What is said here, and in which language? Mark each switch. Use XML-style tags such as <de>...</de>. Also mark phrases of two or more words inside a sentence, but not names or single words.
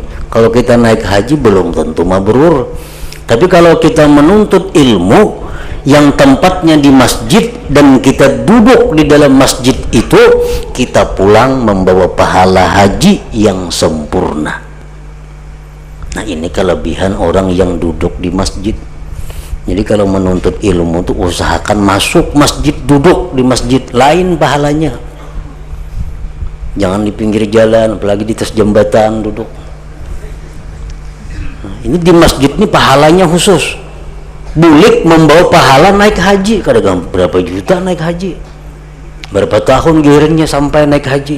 <id>Kalau kita naik haji belum tentu mabrur. Tapi kalau kita menuntut ilmu yang tempatnya di masjid dan kita duduk di dalam masjid itu, kita pulang membawa pahala haji yang sempurna. Nah, ini kelebihan orang yang duduk di masjid. Jadi kalau menuntut ilmu itu usahakan masuk masjid, duduk di masjid, lain pahalanya. Jangan di pinggir jalan, apalagi di atas jembatan duduk. Nah, ini di masjid ini pahalanya khusus. Bulik membawa pahala naik haji, kadang berapa juta naik haji, berapa tahun gilirannya sampai naik haji.</id>